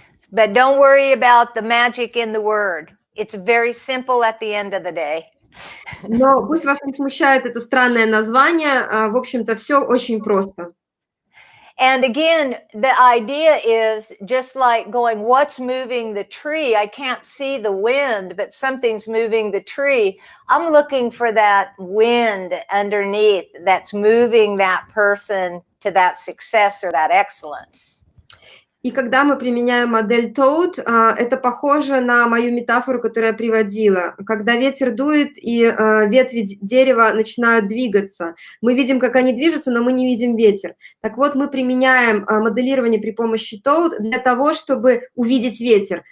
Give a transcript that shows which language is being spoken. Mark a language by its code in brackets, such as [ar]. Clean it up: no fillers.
[en] But don't worry about the magic in the word. It's very simple at the end of the day. [ru] Но пусть вас не смущает это странное название, в общем-то, все очень просто. [en] And again, the idea is just like going, what's moving the tree? I can't see the wind, but something's moving the tree. I'm looking for that wind underneath that's moving that person to that success or that excellence. [ru] И когда мы применяем модель toad, это похоже на мою метафору, которую я приводила. Когда ветер дует и ветви дерева начинают двигаться, мы видим, как они движутся, но мы не видим ветер. Так вот, мы применяем моделирование при помощи toad для того, чтобы увидеть ветер.